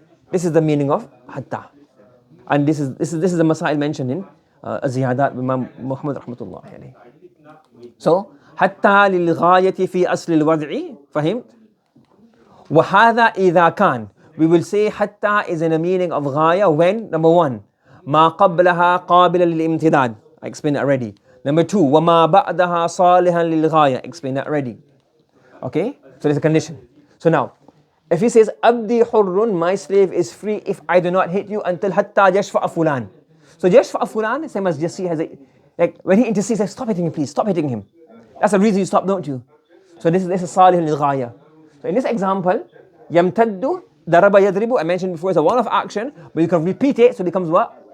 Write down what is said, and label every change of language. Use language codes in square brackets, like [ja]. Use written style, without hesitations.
[en] This is the meaning of hatta. And this is the masail mentioned in Ziyadat Imam Muhammad rahmatullah alayhi. [ar] So, hatta lil ghayati fi asl al wad'i, fahimt? وهذا إذا كان. [en] We will say hatta is in the meaning of ghaya when, number 1, [ar] ما قبلها قابلا للامتداد. [en] I explained it already. Number 2, [ar] وما بعدها صالحا للغاية. [en] Explained that already. Okay? So there's a condition. So now, if he says, [ar] Abdi hurrun, [en] my slave is free if I do not hit you until [ar] hatta yashfa'a fulan. [en] So [ar] yashfa'a fulan, [en] same as Jassi has a, like when he intercedes, says, stop hitting him, please, stop hitting him. That's the reason you stop, don't you? So this is salih lil-ghaya. So in this example, [ar] yamtaddu, daraba yadribu, [en] I mentioned before, it's a one-off action, but you can repeat it, so it becomes what?